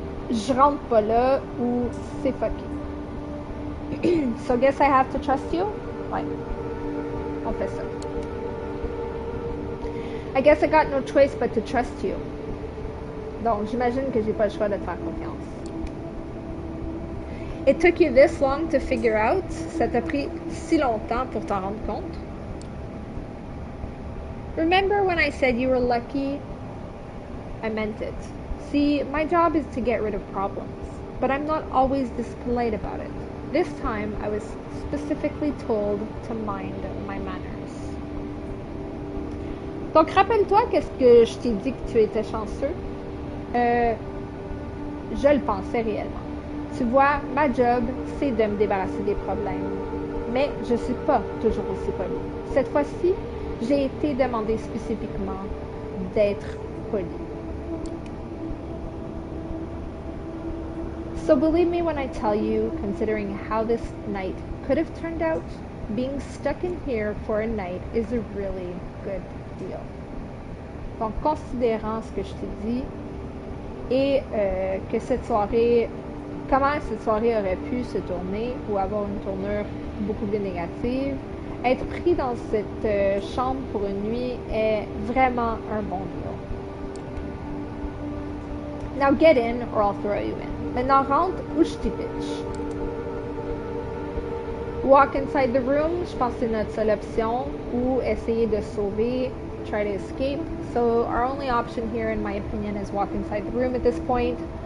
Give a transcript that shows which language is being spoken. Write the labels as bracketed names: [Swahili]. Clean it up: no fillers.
[French] Je rentre pas là ou c'est fucké. [English] So guess I have to trust you? [French] Ouais. On fait ça. [English] I guess I got no choice but to trust you. [French] Donc, j'imagine que j'ai pas le choix de te faire confiance. [English] It took you this long to figure out? [French] Ça t'a pris si longtemps pour t'en rendre compte? [English] Remember when I said you were lucky? I meant it. See, my job is to get rid of problems, but I'm not always this polite about it. This time, I was specifically told to mind my manners. [French] Donc, rappelle-toi qu'est-ce que je t'ai dit que tu étais chanceux? Je le pensais réellement. Tu vois, ma job, c'est de me débarrasser des problèmes. Mais je ne suis pas toujours aussi polie. Cette fois-ci, j'ai été demandée spécifiquement d'être polie. [English] So believe me when I tell you, considering how this night could have turned out, being stuck in here for a night is a really good deal. [French] Donc, considérant ce que je t'ai dit, et que cette soirée, comment cette soirée aurait pu se tourner ou avoir une tournure beaucoup plus négative, être pris dans cette chambre pour une nuit est vraiment un bon deal. [English] Now get in or I'll throw you in. [French] Maintenant rentre ou je t'y pitch. [English] Walk inside the room, [French] je pense que c'est notre seule option, ou essayer de sauver, [English] try to escape. So our only option here, in my opinion, is walk inside the room at this point.